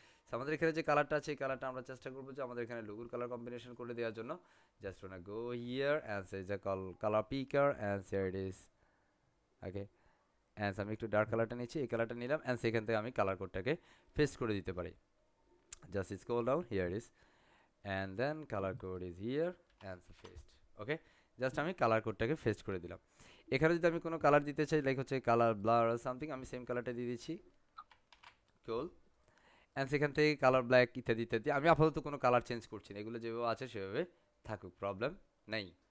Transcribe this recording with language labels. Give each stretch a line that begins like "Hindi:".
Bangla: So আমাদের এখানে যে কালারটা আছে এই কালারটা আমরা চেষ্টা করবো যে আমাদের এখানে লোগোর কালার কম্বিনেশন করে দেওয়ার জন্য।
English: Just wanna go here and say যে colour picker and here it is.
Bangla: Okay, and আমি একটু ডার্ক কালারটা নিচ্ছি, এই কালারটা নিলাম, অ্যান্ড সেখান থেকে আমি কালার কোডটাকে পেস্ট করে দিতে পারি।
English: Just scroll down, here is, and then color code is here and paste.
Bangla: Okay, just আমি কালার কোডটাকে পেস্ট করে দিলাম। এখানে যদি আমি কোনো কালার দিতে চাই, লাইক হচ্ছে কালার ব্লার আর সামথিং, আমি সেম কালারটা দিয়ে দিচ্ছি, কোল, অ্যান্ড সেখান থেকে কালার ব্ল্যাক ইত্যাদি ইত্যাদি। আমি আপাতত কোনো কালার চেঞ্জ করছি না, এগুলো যেভাবে আছে সেভাবে থাকুক, প্রবলেম নেই।